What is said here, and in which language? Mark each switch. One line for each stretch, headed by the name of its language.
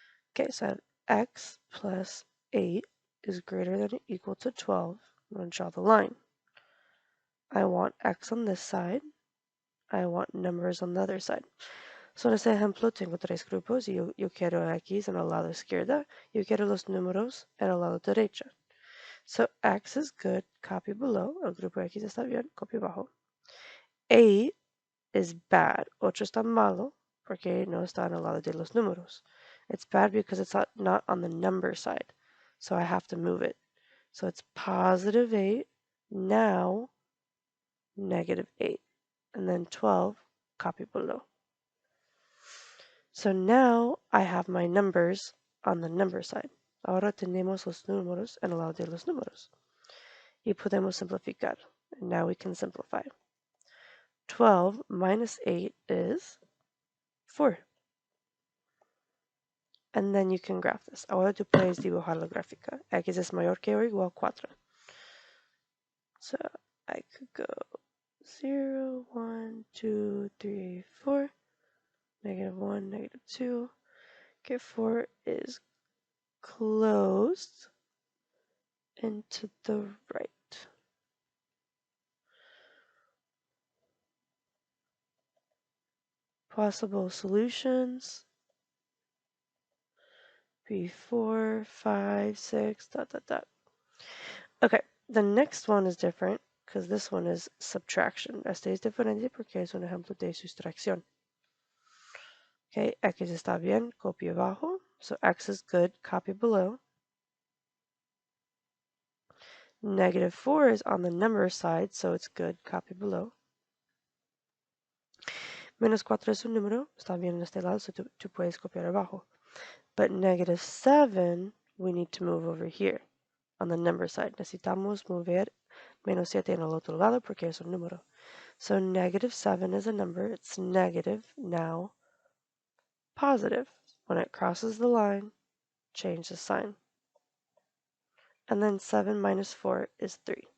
English: Okay, so x plus 8 is greater than or equal to 12. I'm going to draw the line. I want x on this side. I want numbers on the other side.
Spanish: So en este ejemplo tengo tres grupos y yo quiero x en el lado izquierdo. Yo quiero los números en el lado derecho.
English: So x is good, copy below.
Spanish: El grupo x está bien, copy abajo.
English: 8 is bad.
Spanish: 8 está malo porque no está en el lado de los números.
English: It's bad because it's not on the number side. So I have to move it. So it's positive 8, now negative 8. And then 12, copy below. So now I have my numbers on the number side.
Spanish: Ahora tenemos los números en el lado de los números. Y podemos simplificar.
English: And now we can simplify. 12 minus 8 is 4. And then you can graph this.
Spanish: Ahora tú puedes dibujar la gráfica. X es mayor que o igual a 4.
English: So I could go 0, 1, 2, 3, 4, negative 1, negative 2. Okay, 4 is closed and to the right. Possible solutions. Be 4, 5, 6, dot, dot, dot. Okay, the next one is different because this one is subtraction.
Spanish: Este es diferente porque es un ejemplo de sustracción. Okay, X está bien, copy abajo.
English: So X is good, copy below. Negative 4 is on the number side, so it's good, copy below.
Spanish: Menos 4 es un número, está bien en este lado, so tú puedes copiar abajo.
English: But negative 7, we need to move over here on the number side.
Spanish: Necesitamos mover menos 7 en el otro lado porque es un número.
English: So negative 7 is a number. It's negative, now positive. When it crosses the line, change the sign. And then 7 minus 4 is 3.